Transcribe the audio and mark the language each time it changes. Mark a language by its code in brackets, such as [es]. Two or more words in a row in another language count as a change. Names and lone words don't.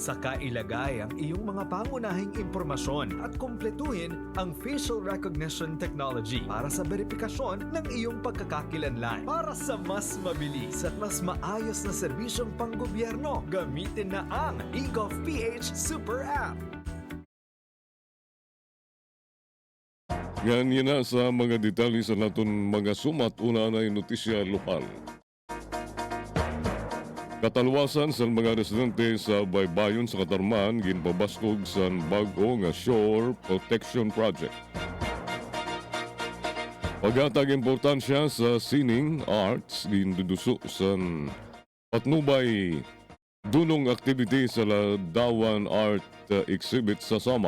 [tl] Saka ilagay ang iyong mga pangunahing impormasyon at kumpletuhin ang [en] facial recognition technology [tl] para sa verifikasyon ng iyong pagkakakilanlan. Para sa mas mabilis at mas maayos na serbisyong panggobyerno, gamitin na ang eGovPH Super App. [war] Yan na sa mga detalye sa naton mga sumat una na notisya lokal. Katalwasan sa mga residente sa Baybayon sa Katarman ginpabaskog sa bag-o nga Shore Protection Project. Pagatag importansya sa sining arts ginduduso sa patnubay dunong activity sa Ladawan Art Exhibit sa Samar.